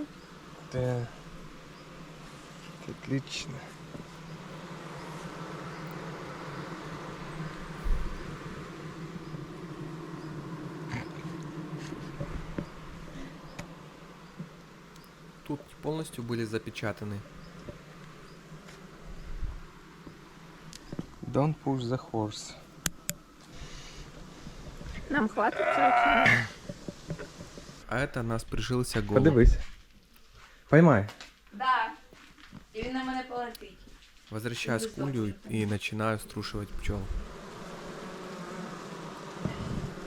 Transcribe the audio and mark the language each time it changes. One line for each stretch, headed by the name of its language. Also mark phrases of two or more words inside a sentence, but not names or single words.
Russian: Да. Отлично. Тут полностью были запечатаны.
English: Don't push the horse.
Ukrainian: Нам хватить цього чи ні?
Russian: А это нас прижился голубь.
Ukrainian: Подивись. Поймай. Да. І він на мене полетить.
Russian: Возвращаюсь к улью и начинаю струшивать пчел.